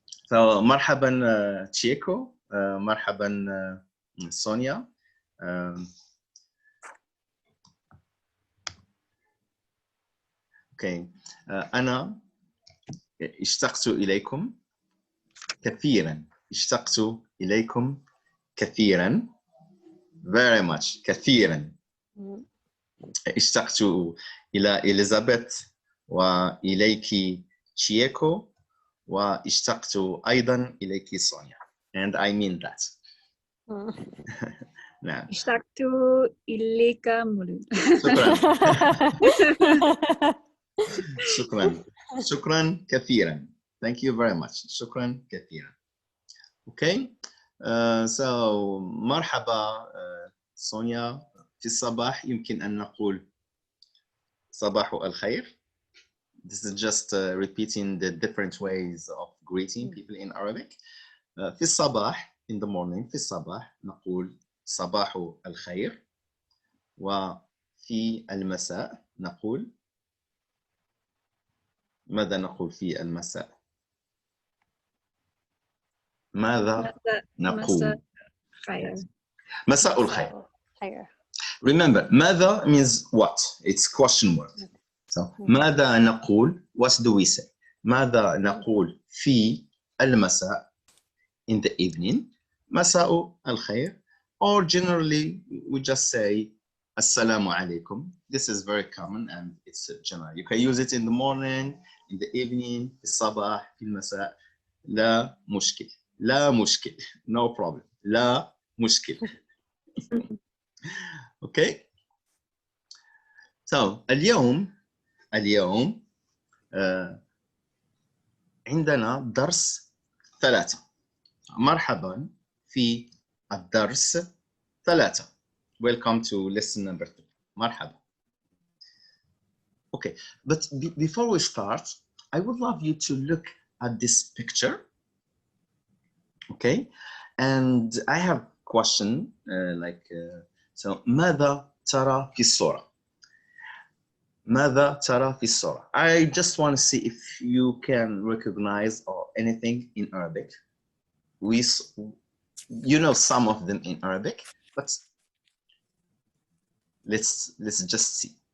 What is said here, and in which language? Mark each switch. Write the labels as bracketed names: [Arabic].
[Arabic] فمرحبا تشيكو، مرحبا سونيا. اوكي، انا اشتقت اليكم كثيرا. اشتقت اليكم كثيرا. [English] very much كثيرا. [Arabic] اشتقت الى إليزابيث واليك تشيكو واشتقت أيضا إليك سونيا. [English] And I mean that. [Arabic] نعم. اشتقت إليك مولود. شكرا. شكرا كثيرا. [English] Thank you very much. [Arabic] شكرا كثيرا. Okay. So مرحبا سونيا. في الصباح يمكن أن نقول صباح الخير. [English] This is just repeating the different ways of greeting people in Arabic. [Arabic] في الصباح, [English] in the morning, [Arabic] في الصباح نقول صباح الخير. وفي المساء نقول ماذا نقول في المساء؟ ماذا نقول؟ مساء الخير. [English] Remember, ماذا means what? It's question word. [Arabic] So, ماذا نقول? [English] What do we say? [Arabic] ماذا نقول في المساء? [English] In the evening. [Arabic] مساء الخير. [English] Or generally, we just say [Arabic] السلام عليكم. [English] This is very common and it's general. You can use it in the morning, in the evening, [Arabic] في الصباح, في المساء. لا مشكل. لا مشكل. [English] No problem. [Arabic] لا مشكل. [English] Okay. [Arabic] So, اليوم عندنا درس 3. مرحبا في الدرس 3. [English] Welcome to lesson number 3. مرحبا. Okay, but before we start, I would love you to look at this picture. Okay, and I have a question so [Arabic] ماذا ترى في الصورة؟ ماذا ترى في الصورة? [English] I just want to see if you can recognize or anything in Arabic. You know some of them in Arabic, but let's just see.